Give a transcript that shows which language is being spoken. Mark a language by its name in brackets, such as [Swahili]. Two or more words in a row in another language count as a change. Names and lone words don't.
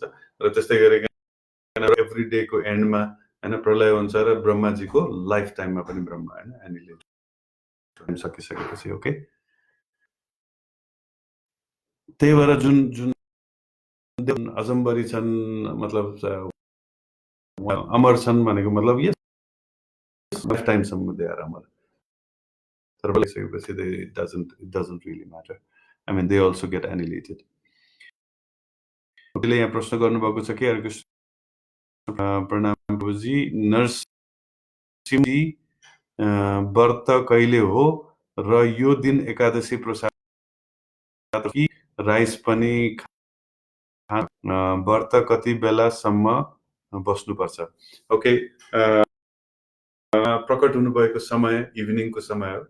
[Nepali] र त्यस्तै गरिकन [English] every day [Nepali] को एन्डमा हैन प्रलय हुन्छ र ब्रह्माजीको [English] life time [Nepali] पनि ब्रह्मा हैन एनिहिलेट सकिसकेपछि. ओके, त्यही भएर जुन अजम्बरी छन्, मतलब अमर छन् भनेको मतलब यस [English] life time they are [Nepali] अमर। तर भइसकेपछि [English] it doesn't really matter. I mean, they also get annihilated. [Nepali] त्यसले यहाँ प्रश्न गर्नुभएको छ कि हरे कृष्ण प्रणाम प्रभुजी, नरसिंहजी व्रत कहिले हो र यो दिन एकादशी प्रसाद कि राइस पनि व्रत कति बेलासम्म बस्नुपर्छ? ओके, प्रकट हुनुभएको समय इभिनिङको समय हो।